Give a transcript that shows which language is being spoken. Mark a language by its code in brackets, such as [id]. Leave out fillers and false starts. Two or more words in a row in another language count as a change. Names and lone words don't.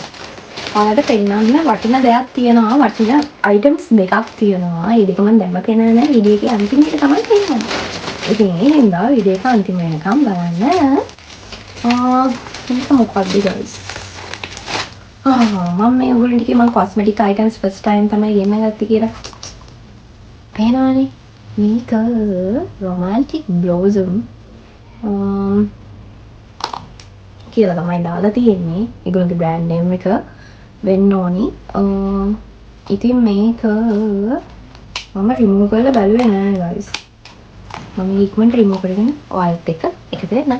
[si] ඔයාලට පෙන්නන්න වටින දෙයක් තියෙනවා. වටින අයිටම්ස් දෙකක් තියෙනවා. ඒ දෙක මම දැම්ම පෙන්නන්නේ නැහැ. වීඩියෝ එකේ අන්තිමට තමයි පෙන්නන්නේ. ඉතින් ඒ හින්දා වීඩියෝ එක අන්තිම වෙනකම් බලන්න. මේක මොකක්ද guys? මම මේ ඔයගොල්ලන්ට කිව්වා මම [en] cosmetic items first time [si] තමයි ගෙන්න ගත්තේ කියලා. පේනවනේ? මේක romantic blossom කියලා තමයි දාලා තියෙන්නේ. ඒගොල්ලෝගේ [en] brand name [si] එක වෙන්න ඕනි. ඉතින් මේක මම remove කරලා බලුවේ නෑ guys. මම ඉක්මනට remove කරගෙන ඔයාලත් එක්ක එකතු වෙන්න.